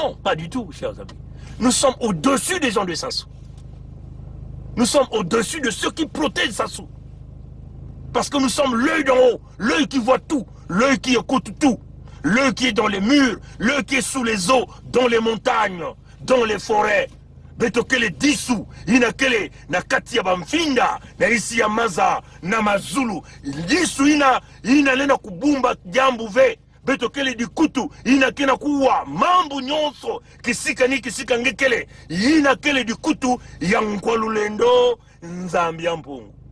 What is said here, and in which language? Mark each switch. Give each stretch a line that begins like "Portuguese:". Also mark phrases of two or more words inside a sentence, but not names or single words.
French: Non, pas du tout, chers amis. Nous sommes au-dessus des gens de Sassou. Nous sommes au-dessus de ceux qui protègent Sassou. Parce que nous sommes l'œil d'en haut, l'œil qui voit tout, l'œil qui écoute tout, l'œil qui est dans les murs, l'œil qui est sous les eaux, dans les montagnes, dans les forêts.
Kongo: Betokele disu, inakele na kati ya bamfinda, na isi ya maza, na mazulu. Disu inalena kubumba jambu ve. Betokele dikutu, inakena kuwa mambu nyonso, kisika ngekele, inakele dikutu, yankwalulendo, nzambi mpungu.